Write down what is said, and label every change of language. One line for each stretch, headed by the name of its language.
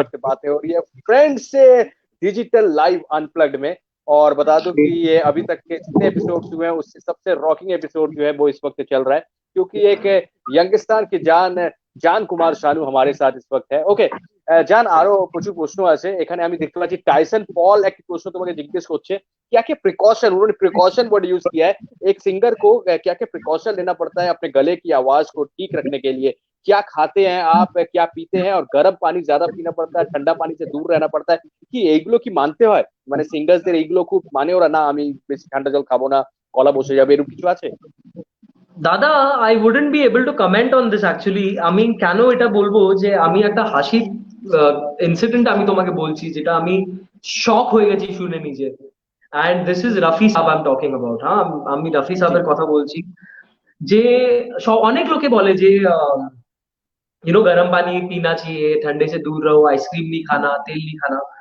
Hindi: वक्त बातें हो रही है फ्रेंड्स से डिजिटल लाइव अनप्लग्ड में। और बता दूं कि ये अभी तक के जितने एपिसोड्स हुए हैं उससे सबसे रॉकिंग एपिसोड जो है वो इस वक्त चल रहा है, क्योंकि एक यंगिस्तान की जान জান কুমার শানু हमारे साथ इस वक्त है।
Bangla: ওকে জান, আরো প্রচুর প্রশ্ন আছে এখানে। আমি দেখতে পাচ্ছি টাইসন পল একটি প্রশ্ন তোমাকে জিজ্ঞেস করছে,
Hindi: क्या क्या प्रिकॉशन, उन्होंने प्रिकॉशन वर्ड यूज किया है। एक सिंगर को क्या क्या प्रिकॉशन लेना पड़ता है अपने गले की आवाज को ठीक रखने के लिए। क्या खाते हैं आप, क्या पीते हैं, और गर्म पानी ज्यादा पीना पड़ता है, ठंडा पानी से दूर रहना पड़ता है कि
Bangla: এইগুলো কি মানতে হয়? মানে সিঙ্গার্সদের এইগুলো খুব মানে ওরা, না আমি বেশি ঠান্ডা জল খাবো না, গলা বসে যাবে, এরকম কিছু আছে? দাদা,
English: I wouldn't be able to comment on this actually.
Bangla: আমি কেন এটা বলবো যে আমি একটা হাসির ইনসিডেন্ট আমি তোমাকে বলছি, যেটা আমি শক হয়ে গেছি শুনে নিজে।
English: And this is Rafi Saheb I am talking about.
Bangla: হ্যাঁ, আমি রফি
Hindi: জি।
Bangla: সাহেবের কথা বলছি। যে অনেক লোকে বলে যে
Hindi: गर्म पानी पीना चाहिए, ठंडे से दूर रहो, आइसक्रीम नहीं खाना, तेल नहीं खाना।